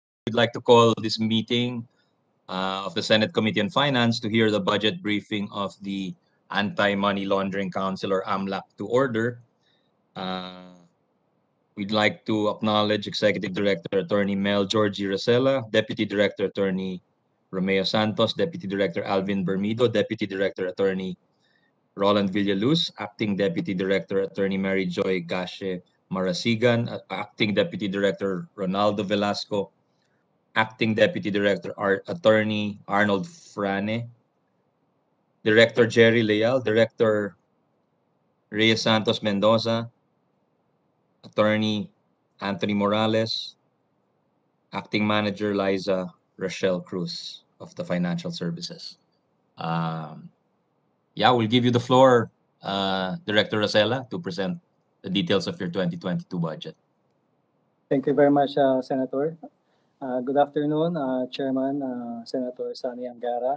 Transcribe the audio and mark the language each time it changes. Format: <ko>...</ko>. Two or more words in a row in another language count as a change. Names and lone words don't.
<en>we'd like to call this meeting of the Senate Committee on Finance to hear the budget briefing of the Anti-Money Laundering Council, or Amlc, to order. We'd like to acknowledge Executive Director Attorney Mel Georgie Rosella, Deputy Director Attorney Romeo Santos, Deputy Director Alvin Bermido, Deputy Director Attorney Roland Villaluz, Acting Deputy Director Attorney Mary Joy Gashe Marasigan, Acting Deputy Director Ronaldo Velasco, Acting Deputy Director Attorney Arnold Frane, Director Jerry Leal, Director Reyes Santos Mendoza, Attorney Anthony Morales, Acting Manager Liza Rochelle Cruz of the Financial Services. Yeah, we'll give you the floor, Director Rosella, to present the details of your 2022 budget. Thank you very much, Senator. Good afternoon, Chairman Senator Sani Angara.</en>